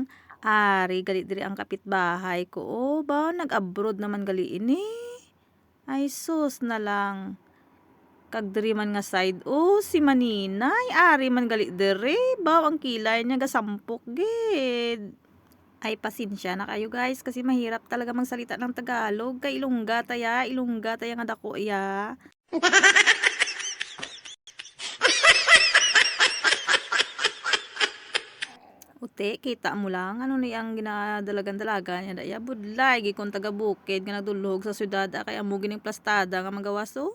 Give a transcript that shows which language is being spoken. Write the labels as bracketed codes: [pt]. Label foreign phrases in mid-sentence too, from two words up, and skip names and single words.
[hil] Ari, gali diri ang kapitbahay ko. Oh, bawo nag-abroad naman gali ini. Ay sus na lang. Kag diri man nga side. Oh, si Maninay. Ari man gali diri. Bawo ang kilay niya gasampok gid. [tl] Ay pasensya na kayo guys kasi mahirap talaga magsalita ng Tagalog. [hil] Kay Ilongga taya nga dako ya. Ute, kita mo lang, ano ni ang ginadalagan-dalaga niya daya, budlay, gikon taga bukid, nga nagdulog sa syudad, kaya mo gining plastada nga magawaso.